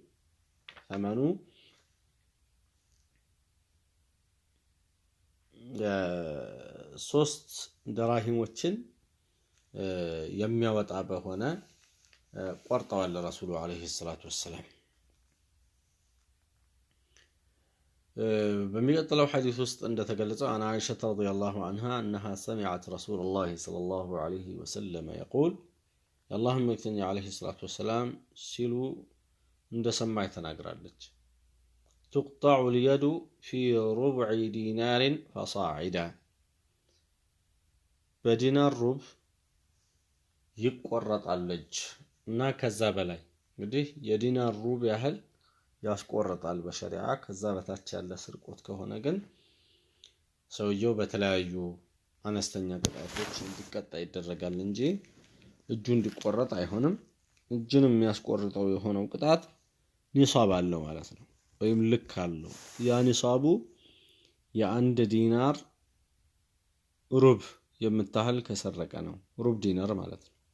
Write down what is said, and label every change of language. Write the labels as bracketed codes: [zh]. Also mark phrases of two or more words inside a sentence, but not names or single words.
[am] 3 ድራሂሞችን የሚያወጣ በሆነ ቆርጠዋል [ar] رسول عليه الصلاة وسلم። [am] በሚቀጥለው ሐዲስ ውስጥ እንደተገለጸው [ar] عن عائشة رضي الله عنها انها سمعت رسول الله صلى الله عليه وسلم يقول [am] የአላህ መልእክተኛ [ar] عليه الصلاة وسلم [am] ሲሉ እንደሰማይ ተናግራለች። [ar] تقطع اليد في ربع دينار فصاعدا [am] በዲናር ሩብ ይቆረጣል እጅ እና ከዛ በላይ እንግዲህ የዲናር ሩብ ያህል ያስቆርጣል በሸሪዓ። ከዛ በታች ያለ ስርቆት ከሆነ ግን ሰውየው በተለያዩ አነስተኛ ቅጣቶች እንዲቀጣ ይደረጋል እንጂ እጁ እንዲቆረጥ አይሆንም። እጅን የሚያስቆርጠው የሆነው ቅጣት ኒሳብ አለው ማለት ነው፣ ወይም ልክ አለው። ያ ኒሳቡ የአንድ ዲናር ሩብ የምታህል ከሰረቀ ነው፣ ሩብ ዲናር ማለት ነው።